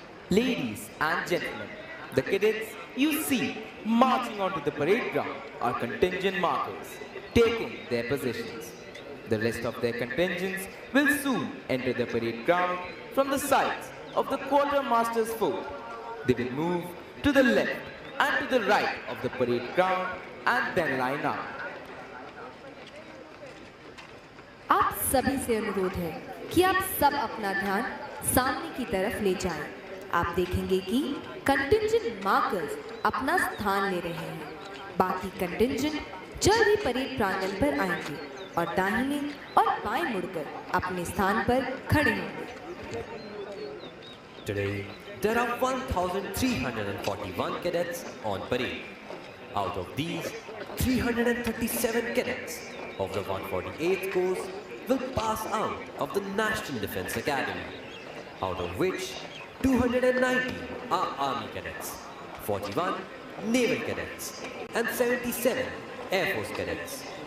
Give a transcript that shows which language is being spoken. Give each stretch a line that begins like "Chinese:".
English: Ladies and gentlemen, the cadets you see marching onto the parade ground are contingent markers, taking their positions. The rest of their contingents will soon enter the parade ground from the sides of the quartermaster's fort. They will move to the left and to the right of the parade ground and then line up.
Hindi: आप सभी से अनुरोध है कि आप सब अपना ध्यान सामने की तरफ ले जाएं। आप देखेंगे कि कंटिंजेंट मार्कर्स अपना स्थान ले रहे हैं। बाकी कंटिंजेंट जल्द ही परेड प्रांगण पर आएंगे और दाहिने और बाएं मुड़कर अपने स्थान पर खड़े होंगे।
English: Today, there are 1,341 cadets on parade. Out of these, 337 cadets of the 148th course will pass out of the National Defence Academy, out of which 290 are Army cadets, 41 Naval cadets, and 77 Air Force cadets.